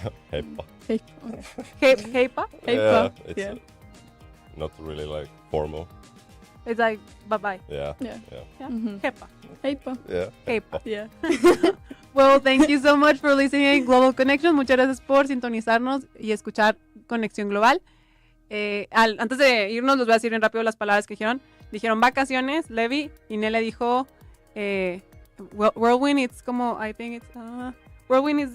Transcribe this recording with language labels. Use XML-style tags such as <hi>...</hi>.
<fi>Heippa. Heippa.</fi> <en>Yeah, it's not really like formal. It's like bye bye. Yeah.</en> <fi>Heippa. Heippa.</fi> <en>Yeah.</en> <fi>Heippa.</fi> <en>Yeah. Well, thank you so much for listening Global Connection.</en> <es>Muchas gracias por sintonizarnos y escuchar Conexión Global. Antes de irnos, les voy a decir bien rápido las palabras que dijeron. Dijeron vacaciones, Levi, y Nele dijo whirlwind.</es> <en>It's como, I think it's whirlwind is</en>